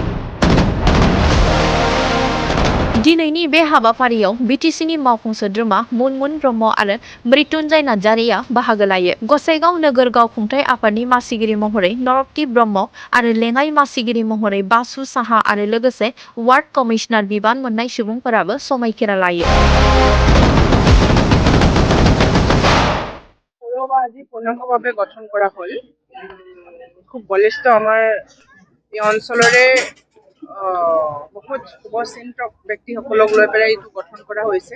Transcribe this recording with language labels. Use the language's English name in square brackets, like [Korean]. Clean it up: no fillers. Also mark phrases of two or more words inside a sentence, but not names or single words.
[Bodo] दिनैनि बे हाबाफारियाव बिटिसिनि मावफुं सोद्रोमा मुनमुन ब्रह्म आरो मृत्युंजय नार्जारिया बाहागो लायो। गसाइगाव नोगोर गावखुंथाय आफादनि मासिगिरि महरै नरक्ति ब्रह्म आरो लेङाइ मासिगिरि महरै बासु साहा आरो लोगोसे [English] ward commissioner [Bodo] बिबान मोननाय सुबुंफोराबो समायखिरा लायो। [Assamese] আজি পূৰ্ণাংগভাৱে গঠন কৰা হ'ল। খুব বলিষ্ঠ আমাৰ এই অঞ্চলৰে বহুত শুভচিন্তক ব্যক্তিসকলক লৈ পেলাই এইটো গঠন কৰা হৈছে।